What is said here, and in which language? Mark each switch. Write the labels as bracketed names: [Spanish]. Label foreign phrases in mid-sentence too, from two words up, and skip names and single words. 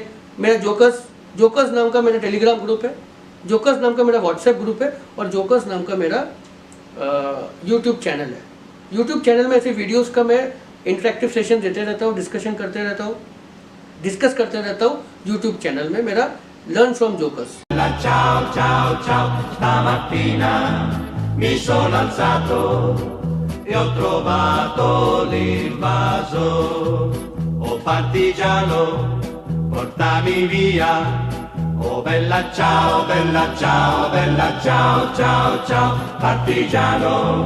[Hindi] मेरा जोकर्स नाम का मेरा टेलीग्राम ग्रुप है, जोकर्स नाम का मेरा व्हाट्सएप ग्रुप है और जोकर्स नाम का मेरा यूट्यूब चैनल है। यूट्यूब चैनल में ऐसे वीडियोस का मैं [English] interactive session [Hindi] देते रहता हूँ, डिस्कस करते रहता हूँ यूट्यूब चैनल में मेरा लर्न फ्रॉम जोकर्स। [Italian] Ciao, ciao, ciao, stamattina mi sono alzato e ho trovato l'invaso. Oh partigiano, portami via. Oh bella ciao, bella ciao, bella ciao, ciao, ciao, partigiano.